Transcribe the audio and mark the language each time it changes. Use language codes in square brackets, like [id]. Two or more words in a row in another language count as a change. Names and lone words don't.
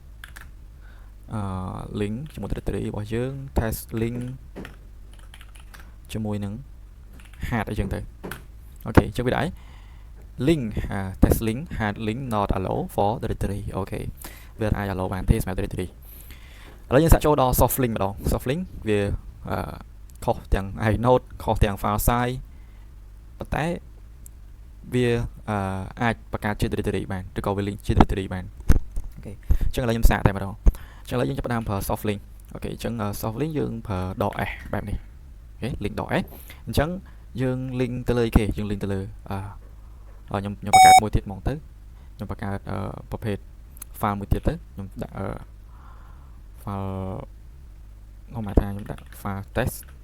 [km] link ជាមួយ directory របស់យើង [en] test link [km] ជាមួយនឹង hard អីចឹងទៅអូខេអញ្ចឹងវាដែរ [en] link test link hard link not allow for directory [km] អូខេវាអាច allow បានទេសម្រាប់ directory ឥឡូវយើងសាកចូលដល់ [en] soft link [km] ម្ដង [en] soft link [km] វាខុសទាំង inode ខុសទាំង [en] file size [km] ប៉ុ ន្តែវាអាចបង្កើតជា directory បានឬក៏វា link ជា directory បានអូខេអញ្ចឹងឥឡូវខ្ញុំសាកតែម្ដងអញ្ចឹងឥឡូវយើងចាប់ផ្ដើមប្រើ [en] soft link [km] អូខេអញ្ចឹង [en] soft link [km] យើងប្រើ .s បែបនេះអូខេ link .s អញ្ចឹងយើង link ទៅលើគេយើង link ទៅលើខ្ញុំបង្កើតមួយទៀតហ្មងទៅខ្ញុំបង្កើតប្រភេទ file មួយទៀតទៅខ្ញុំដាក់ file ខ្ញុំមកថាខ្ញុំដាក់ [en] file test